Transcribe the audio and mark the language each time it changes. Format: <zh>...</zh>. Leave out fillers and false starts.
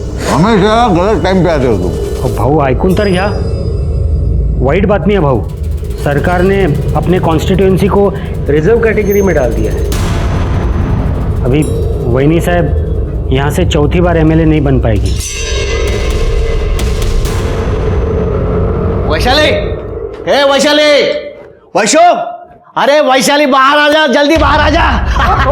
<hi>हमेशा गलत टाइम पे आते हो तुम।</hi> <mr>भाऊ ऐकून तर घ्या, वाईट बातमी है भाऊ।</mr> <hi>सरकार ने अपने कॉन्स्टिट्यूएंसी को रिजर्व कैटेगरी में डाल दिया है। अभी वैनी साहब यहाँ से चौथी बार एमएलए नहीं बन पाएगी। वैशाली, हे वैशाली, वैशो, अरे वैशाली बाहर आ जा, जल्दी बाहर आ जा।</hi>